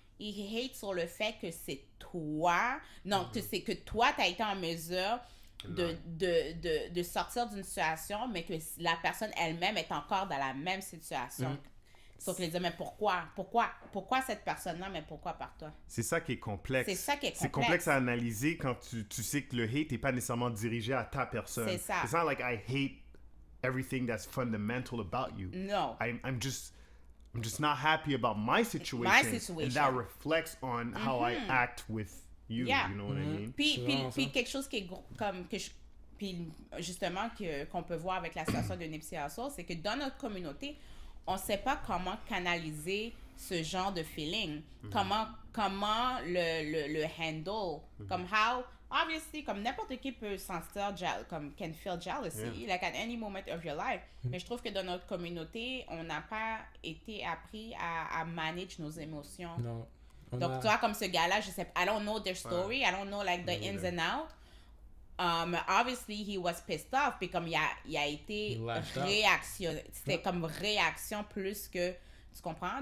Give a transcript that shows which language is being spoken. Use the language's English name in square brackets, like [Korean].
[French] Ils hate sur le fait que c'est toi. Non, que c'est que toi, tu as été en mesure de sortir d'une situation, mais que la personne elle-même est encore dans la même situation. Sauf que les dire, mais pourquoi cette personne-là, mais pourquoi par toi? C'est ça qui est complexe. C'est complexe à analyser quand tu sais que le hate n'est pas nécessairement dirigé à ta personne. C'est ça. [English] It's not like I hate everything that's fundamental about you. No. I'm just not happy about my situation. And that reflects on how I act with you. You know what I mean? [French] Puis quelque chose qui est comme puis justement qu'on peut voir avec la situation de Nipsey Hussle, c'est que dans notre communauté, on ne sait pas comment canaliser ce genre de feeling. Comment le handle. Comme [English] obviously, [French] comme n'importe qui peut sentir, comme [English] can feel jealousy, like at any moment of your life. [French] Mais je trouve que dans notre communauté, on n'a pas été appris à manage nos émotions. Non. Donc, tu vois, comme ce gars-là, je sais pas, [English] I don't know their story, I don't know, like, the ins and outs. Obviously, he was pissed off, [French] puis comme il a été réaction, c'était comme réaction plus que, tu comprends?